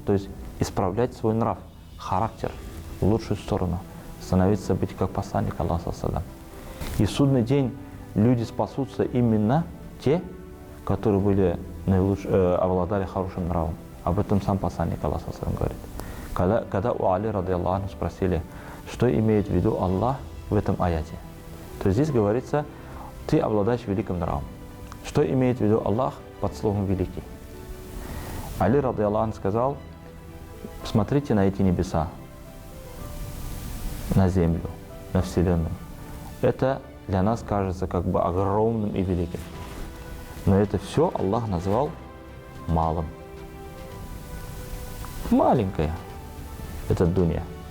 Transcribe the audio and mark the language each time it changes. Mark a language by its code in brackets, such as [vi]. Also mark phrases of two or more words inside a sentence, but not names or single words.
[ru] То есть исправлять свой нрав, характер в лучшую сторону, становиться быть как посланник Аллаха. И в судный день люди спасутся именно те, которые обладали хорошим нравом. Об этом сам посланник Аллаха говорит. Когда у Али [ar] رضي الله عنه [ru] спросили, что имеет в виду Аллах в этом аяте, то здесь говорится: ты обладаешь великим нравом. Что имеет в виду Аллах под словом «великий»? Али [ar] رضي الله عنه [ru] сказал: посмотрите на эти небеса, на землю, на вселенную. Это для нас кажется как бы огромным и великим. Но это все Аллах назвал малым. Маленькая это дунья.